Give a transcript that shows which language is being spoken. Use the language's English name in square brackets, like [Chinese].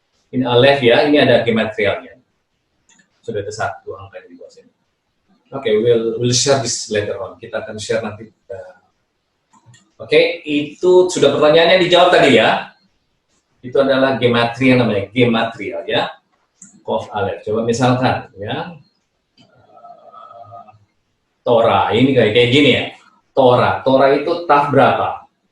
[Indonesian] Ini alef ya, ini ada gematrialnya. Sudah ada 1 angka di bawah sini. [English] Oke, we'll share this later on. [Indonesian] Kita akan share nanti. Oke, itu sudah pertanyaannya dijawab tadi ya. Itu adalah gematria namanya, gematrial ya. Kof alef. Coba misalkan ya. Torah, ini kayak gini ya. Torah itu taf berapa?